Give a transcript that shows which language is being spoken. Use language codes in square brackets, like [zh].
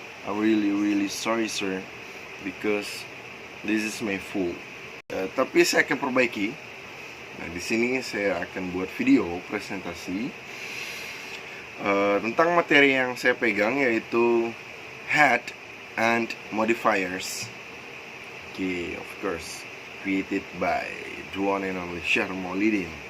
[en] I'm really sorry sir, because this is my fault. [id] Tapi saya akan perbaiki. Nah, di sini saya akan buat video presentasi tentang materi yang saya pegang, yaitu head and modifiers. [en] Okay, of course, created by the one and only Syahr Maulidin.